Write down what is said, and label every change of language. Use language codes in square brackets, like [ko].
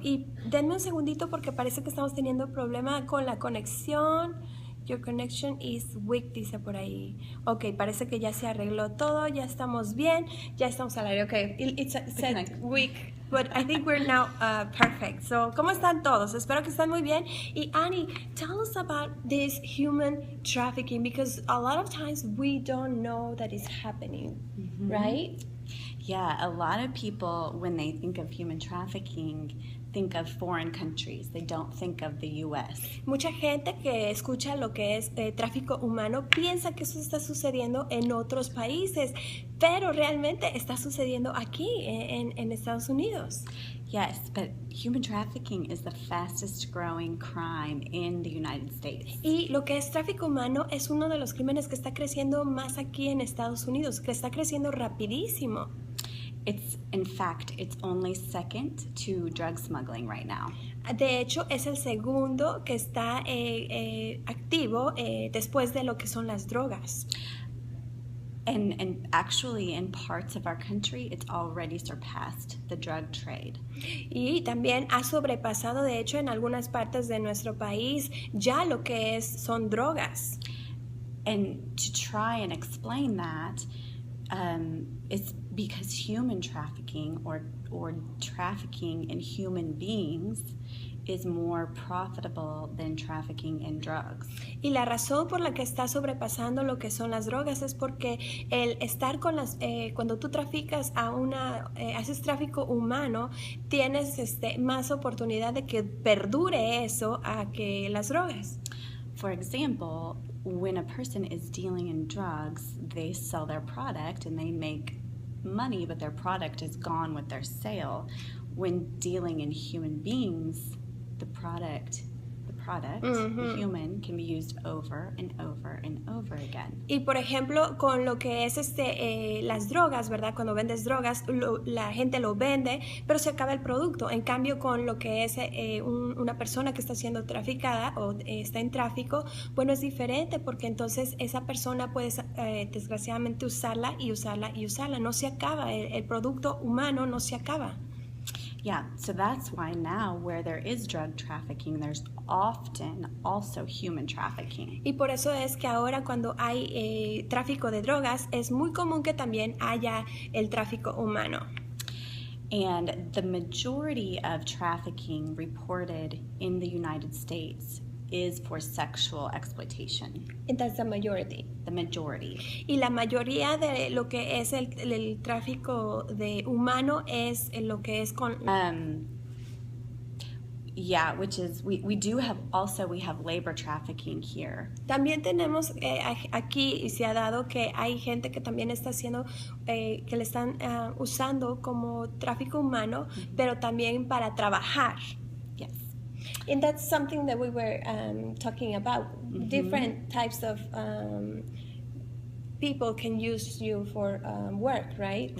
[es] Y denme un segundito porque parece que estamos teniendo problema con la conexión. [en] Your connection is weak, [es] dice por ahí. Ok, parece que ya se arregló todo, ya estamos bien, ya estamos al aire. [en] Ok, it said weak, but I think we're now perfect. [es] So, ¿cómo están todos? Espero que estén muy bien. [en] Y Annie, tell us about this human trafficking, because a lot of times we don't know that it's happening, right? Yeah, a lot of people, when they think of human trafficking, think of foreign countries. They don't think of the U.S. [es] Mucha gente que escucha lo que es tráfico humano piensa que eso está sucediendo en otros países, pero realmente está sucediendo aquí en Estados Unidos. [en] Yes, but human trafficking is the fastest growing crime in the United States. [es] Y lo que es tráfico humano es uno de los crímenes que está creciendo más aquí en Estados Unidos, que está creciendo rapidísimo. [en] In fact, it's only second to drug smuggling right now. [es] De hecho, es el segundo que está activo después de lo que son las drogas. [en] And actually, in parts of our country, it's already surpassed the drug trade. [es] Y también ha sobrepasado, de hecho, en algunas partes de nuestro país, ya lo que son drogas. [en] And to try and explain that, it's because human trafficking or trafficking in human beings is more profitable than trafficking in drugs. [es] Y la razón por la que está sobrepasando lo que son las drogas es porque el estar con cuando tú traficas haces tráfico humano, tienes más oportunidad de que perdure eso a que las drogas. [en] For example, when a person is dealing in drugs, they sell their product and they make money, but their product is gone with their sale. When dealing in human beings, the product, the human, can be used over and over and over again. [es] Y por ejemplo, con lo que es las drogas, ¿verdad? Cuando vendes drogas, la gente lo vende, pero se acaba el producto. En cambio, con lo que es una persona que está siendo traficada o está en tráfico, bueno, es diferente porque entonces esa persona puede desgraciadamente usarla y usarla y usarla. No se acaba, el producto humano no se acaba. [en] Yeah, so that's why now where there is drug trafficking, there's often also human trafficking. [es] Y por eso es que ahora cuando hay tráfico de drogas, es muy común que también haya el tráfico humano. [en] And the majority of trafficking reported in the United States is for sexual exploitation. And that's the majority. The majority. [es] Y la mayoría de lo que es el tráfico de humano es lo que es con... [en] Yeah, which is, we have labor trafficking here. [es] También tenemos aquí, y se ha dado que hay gente que también está haciendo, que le están usando como tráfico humano, pero también para trabajar. [en] Yes. And that's something that we were talking about. Different types of people can use you for work, right?